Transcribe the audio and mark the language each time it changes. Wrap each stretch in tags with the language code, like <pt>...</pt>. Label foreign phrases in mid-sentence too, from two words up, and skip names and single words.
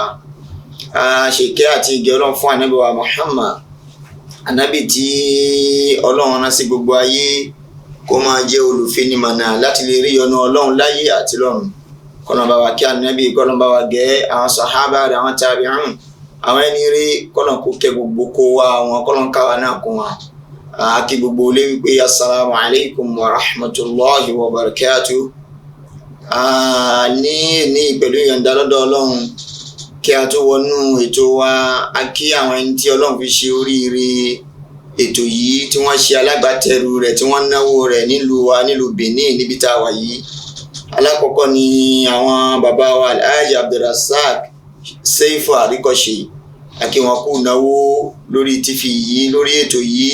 <yo>Àṣekẹ́ àti ìgẹ́ Ọlọ́run fún ànábì wa Muhammad, ànábì tí Ọlọ́run rán sí gbogbo ayé kó máa jẹ́ olùfinimọ̀nà láti lè rí ọ̀nà Ọlọ́run láyé àti lọ́run. Kọ́lọ́run bá wa kí ànábì, kọ́lọ́run bá wa gẹ́ àwọn sàhábà rẹ̀, àwọn tabi'un, àwọn ẹni rí, kọ́lọ́run kó kẹ́ gbogbo kó wa àwọn, kọ́lọ́run káwa náà kún wa. Kí gbogbo olé wípé</yo> <ar>السلام عليكم ورحمة الله وبركاته.</ar> <yo>Ní pẹ̀lú ìyọ̀ǹda lọ́dọ̀ Ọlọ́run, kí a tó wọnú ètò wa, a kí àwọn ẹni tí Ọlọ́run fi ṣe oríire ètò yìí, tí wọ́n ṣe alágbàtẹrù rẹ̀, tí wọ́n náwó rẹ̀ nílùú wa, nílùú Benin níbi tá a wà yìí. Alákọ̀ọ́kọ́ ni àwọn bàbá wa Alhaji Abdulrasaq Seifu Àríkọ́ṣe, àkí wọn kú náwó lórí tífì yìí, lórí ètò yìí.</yo>